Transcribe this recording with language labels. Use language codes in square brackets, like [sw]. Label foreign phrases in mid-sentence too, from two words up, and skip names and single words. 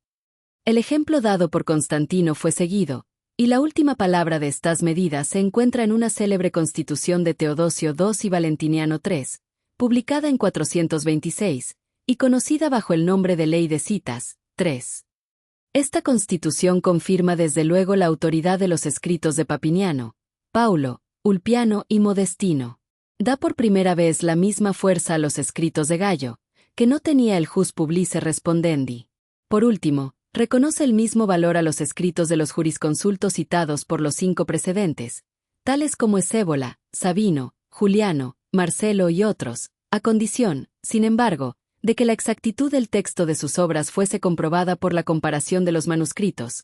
[es] El ejemplo dado por Constantino fue seguido, y la última palabra de estas medidas se encuentra en una célebre constitución de Teodosio II y Valentiniano III, publicada en 426, y conocida bajo el nombre de Ley de Citas. 3. Esta constitución confirma desde luego la autoridad de los escritos de Papiniano, Paulo, Ulpiano y Modestino. Da por primera vez la misma fuerza a los escritos de Gallo, que no tenía el [la] jus publice respondendi. [es] Por último, reconoce el mismo valor a los escritos de los jurisconsultos citados por los 5 precedentes, tales como Esébola, Sabino, Juliano, Marcelo y otros, a condición, sin embargo, de que la exactitud del texto de sus obras fuese comprobada por la comparación de los manuscritos.